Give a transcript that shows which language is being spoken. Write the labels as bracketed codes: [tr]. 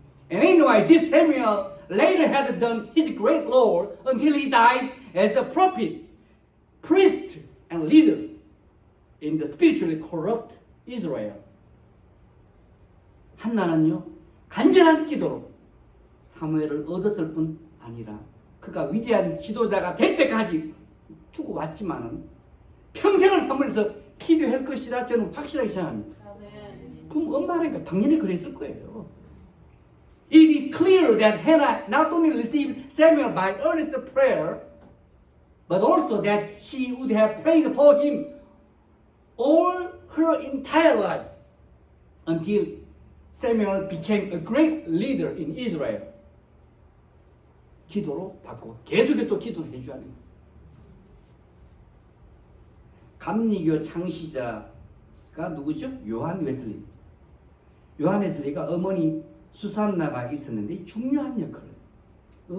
[en] And anyway, this Samuel later had done his great role until he died as a prophet, priest, and leader in the spiritually corrupt Israel. [ko] 한나는요 간절한 기도로 사무엘을 얻었을 뿐 아니라 그가 위대한 지도자가 될 때까지 두고 왔지만은 평생을 사무엘에서 기도할 것이라 저는 확실하게 생각합니다. 그럼 엄마라니까 당연히 그랬을 거예요. [en] It is clear that Hannah not only received Samuel by earnest prayer, but also that she would have prayed for him all her entire life until Samuel became a great leader in Israel. [ko] 기도로 받고 계속해서 또 기도를 해줘야 합니다. 감리교 창시자가 누구죠? 요한 웨슬리. 요한 웨슬리가 어머니 수산나가 있었는데 중요한 역할을 했어요.